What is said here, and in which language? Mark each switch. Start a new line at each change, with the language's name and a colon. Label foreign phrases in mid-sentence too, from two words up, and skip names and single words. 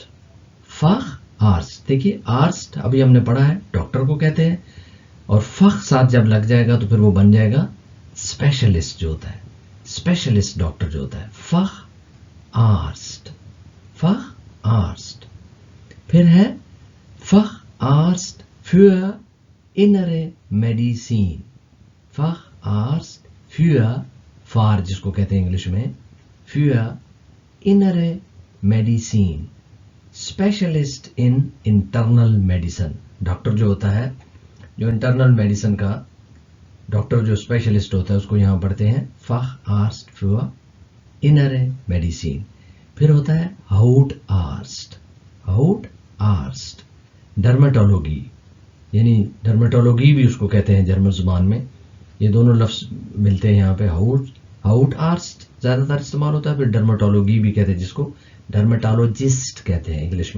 Urdu: فخ آرسٹ، دیکھیے آرسٹ ابھی ہم نے پڑھا ہے ڈاکٹر کو کہتے ہیں، اور فخ ساتھ جب لگ جائے گا تو پھر وہ بن جائے گا اسپیشلسٹ جو ہوتا ہے،
English: specialist doctor
Urdu: جو ہوتا ہے. فخ آرسٹ، فخ آرسٹ. پھر ہے
German: Facharzt für innere Medizin. Facharzt für
Urdu: فار جس کو کہتے ہیں انگلش میں
German: für innere Medizin.
English: specialist in internal medicine,
Urdu: ڈاکٹر جو ہوتا ہے جو
English: internal medicine
Urdu: کا ڈاکٹر جو اسپیشلسٹ ہوتا ہے اس کو یہاں پڑھتے ہیں
German: Facharzt für innere Medizin.
Urdu: پھر ہوتا ہے ہاؤٹ آرسٹ.
German: Hautarzt Dermatologie,
Urdu: یعنی ڈرمیٹولوگی بھی اس کو کہتے ہیں جرمن زبان میں. یہ دونوں لفظ ملتے ہیں یہاں پہ. ہاؤٹ آرسٹ زیادہ تر استعمال ہوتا ہے، پھر ڈرمیٹولوگی بھی کہتے ہیں جس کو ڈرمیٹالوجسٹ کہتے ہیں انگلش میں.